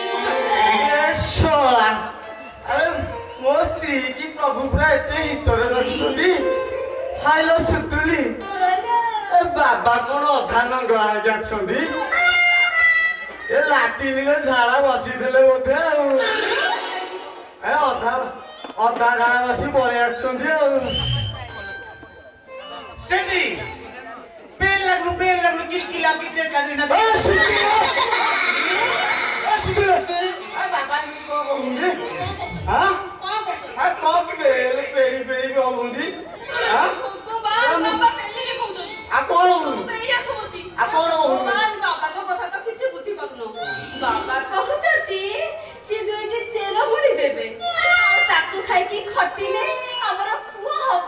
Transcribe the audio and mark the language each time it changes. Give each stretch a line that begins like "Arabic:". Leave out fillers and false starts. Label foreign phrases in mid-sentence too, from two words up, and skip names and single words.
Odia: ଶଳା ଆରେ ମୋ ସ୍ତ୍ରୀ କି ପ୍ରଭୁ ପୁରା ଏତେ ହିତରେ ରଖିଛନ୍ତି ହାଇଲୋ ସୁତୁଲି ଏ ବାବା କଣ ଅଧା ନଙ୍ଗଳା ହେଇକି ଅଛନ୍ତି ଏ ଲାଟିନରେ ଝାଡା ବସିଥିଲେ ବୋଧେ ଆଉ ଏ ଅଧା ଝାଡା ବସି ପଳେଇ ଆସିଛନ୍ତି ଆଉ सेठी पेड़ लगड़ू किलकिला किते काडी ना ଏ ସୁତୁଲି! ଏ ସୁତୁଲି! ଏ ବାବା ଏମିତି କଣ କହୁଛନ୍ତି ହଁ କଣ ପେରି ପେରି ବି ହଉଛନ୍ତି ଆଉ କଣ ହଉଛନ୍ତି ବାବା କହୁଛନ୍ତି ସେ ଦୁଇଟି ଚେରମୁଳି ଦେବେ ଆଉ ତାକୁ ଖାଇକି ଖଟିଲେ ଆମର ପୁଅ ହବ।